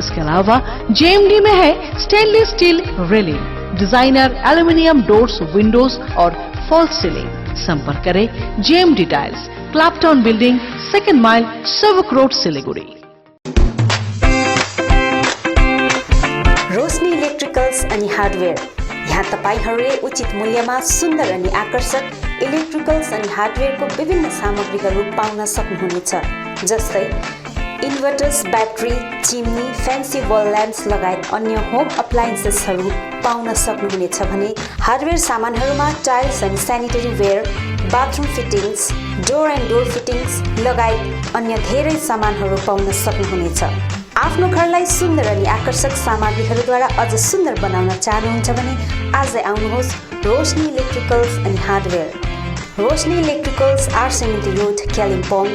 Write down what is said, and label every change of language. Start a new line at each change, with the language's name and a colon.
Hindi: इसके अलावा JMD में है stainless steel railing, designer aluminium doors, Windows और फॉल्स सीलिंग। संपर्क करें JMD tiles, क्लैपटाउन building, 2nd mile, सेवक रोड, सिलीगुड़ी।
Nepali: रोशनी इलेक्ट्रिकल्स अनि हार्डवेयर। यहाँ तपाईहरूले उचित मूल्यमा सुन्दर अनि आकर्षक इलेक्ट्रिकल्स अनि हार्डवेयरको विभिन्न सामग्रीहरू पाउन सक्नुहुनेछ, जस्तै इन्भर्टर्स, ब्याट्री, चिम्नी, फ्यान्सी वल ल्याम्प्स लगायत अन्य होम अप्लायन्सेसहरू पाउन सक्नुहुनेछ भने हार्डवेयर सामानहरूमा टाइल्स अनि sanitary where, bathroom fittings, door and door fittings लगायत अन्य धेरै सामानहरू पाउन सक्नुहुनेछ। आफ्नो घरलाई सुन्दर अनि आकर्षक सामग्रीहरूद्वारा अझ सुन्दर बनाउन चाहनुहुन्छ भने आजै आउनुहोस् रोशनी इलेक्ट्रिकल्स अनि हार्डवेयर। रोशनी इलेक्ट्रिकल्स R70 रोड, कालिम्पोङ।